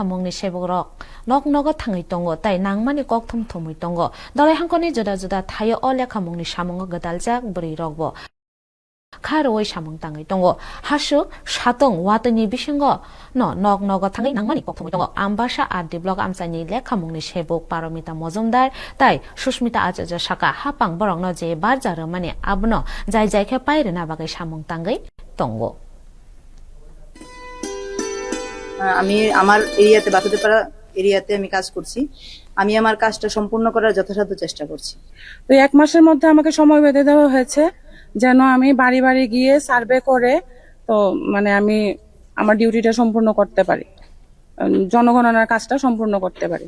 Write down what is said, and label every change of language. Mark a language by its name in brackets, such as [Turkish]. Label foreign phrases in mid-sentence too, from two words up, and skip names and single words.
[Kok Borok] ni sebok rok nok nogo thangai tongo tai nangmani kok thum thumui tongo dalai hangkoni joda joda thayo o lekhamong ni samungo gadaljak buri rokbo Karoi samung tangai tongo hasu satong watani bisingo no nok nogo thangai nangmani kok thumui tongo ambasha adi blog amsani lekhamong ni sebok Paromita Mojumdar tai Sushmita Acharya Saka hapang borong no je barjaro mani abno jai jai khe paire na bagai samung tangai tongo [Bangla] আমি আমার এরিয়াতে বাতুদেপাড়া এরিয়াতে আমি কাজ করছি আমি আমার কাজটা সম্পূর্ণ করার যথাসাধ্য চেষ্টা করছি তো 1 মাসের মধ্যে আমাকে সময় বেঁধে দেওয়া হয়েছে যেন আমি বাড়ি বাড়ি গিয়ে সার্ভে করে তো মানে আমি আমার ডিউটিটা সম্পূর্ণ করতে পারি জনগণনার কাজটা সম্পূর্ণ করতে পারি